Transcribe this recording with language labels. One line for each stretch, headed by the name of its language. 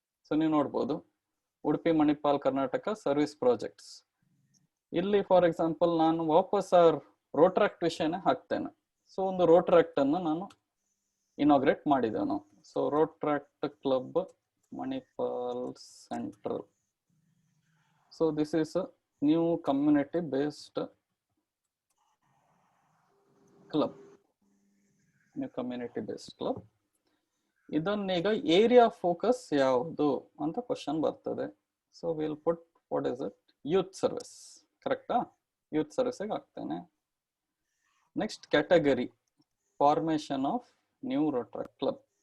Kannada: So ನೀವು ನೋಡ್ಬೋದು Udupi Manipal Karnataka service projects. ಇಲ್ಲಿ ಫಾರ್ ಎಕ್ಸಾಂಪಲ್ ನಾನು ವಾಪಸ್ ರೋಟ್ರಾಕ್ಟ್ ವಿಷಯನೇ ಹಾಕ್ತೇನೆ. ಸೊ ಒಂದು ರೋಟ್ರಾಕ್ಟ್ ಅನ್ನು ನಾನು ಇನಾಗ್ರೇಟ್ ಮಾಡಿದ್ದೇನೆ.
English: So Rotaract club Manipal Central. So this is a new community based club. New community based club.
Kannada: ಇದನ್ನೀಗ area focus ಯಾವುದು ಅಂತ ಕ್ವಶನ್ ಬರ್ತದೆ.
English: So will put what is it, youth service. ಕರೆಕ್ಟಾ?
Kannada: Youth ಸರ್ವಿಸ್ಗೆ ಹಾಕ್ತೇನೆ. Next category formation of new Rotaract club.